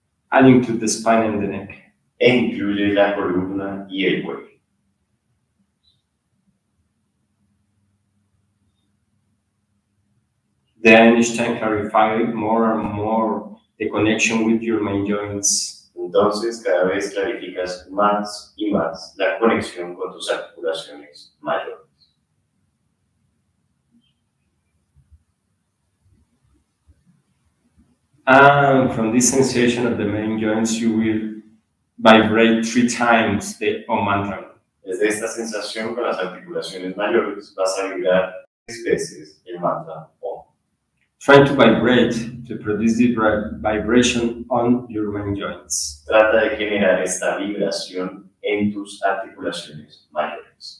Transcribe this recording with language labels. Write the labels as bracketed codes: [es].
[en] and include the spine and the neck. [es] e incluye la columna y el cuello. [en] Then each time clarify more and more the connection with your main joints. [es] Entonces, cada vez clarificas más y más la conexión con tus articulaciones mayores. [en] And from this sensation of the main joints, you will vibrate 3 times the Om mantra. [es] Desde esta sensación con las articulaciones mayores vas a vibrar 3 veces el mantra Om. [en] Trying to vibrate to produce the vibration on your main joints. [es] Trata de generar esta vibración en tus articulaciones mayores.